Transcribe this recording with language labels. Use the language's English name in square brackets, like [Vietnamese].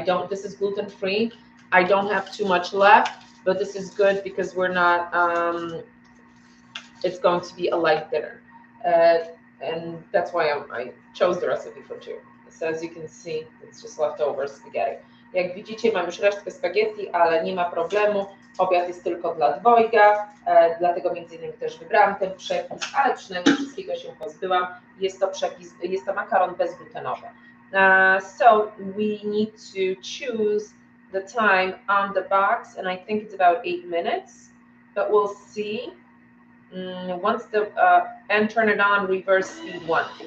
[English] This is gluten-free. I don't have too much left, but this is good because we're not, it's going to be a light dinner. And that's why I chose the recipe for 2. So as you can see, it's just leftover spaghetti. [Polish] Jak widzicie, mam już resztkę spaghetti, ale nie ma problemu. Obiad jest tylko dla dwojga, dlatego między innymi też wybrałam ten przepis, ale przynajmniej wszystkiego się pozbyłam. Jest to makaron bezglutenowy. [English] So we need to choose the time on the box, and I think it's about 8 minutes, but we'll see. Once and turn it on, reverse speed 1.